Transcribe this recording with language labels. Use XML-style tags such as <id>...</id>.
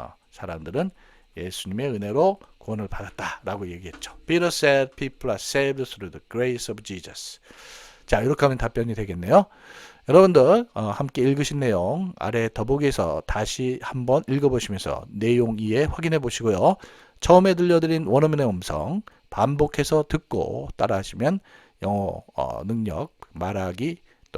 <ko>사람들은 예수님의 은혜로 구원을 받았다라고 얘기했죠.</ko> <en>Peter said people are saved through the grace of Jesus.</en> <ko>자, 이렇게 하면 답변이 되겠네요. 여러분들 함께 읽으신 내용 아래 더보기에서 다시 한번 읽어보시면서 내용 이해 확인해 보시고요. 처음에 들려드린 원어민의 음성 반복해서 듣고 따라하시면 영어 능력, 말하기, 또</ko>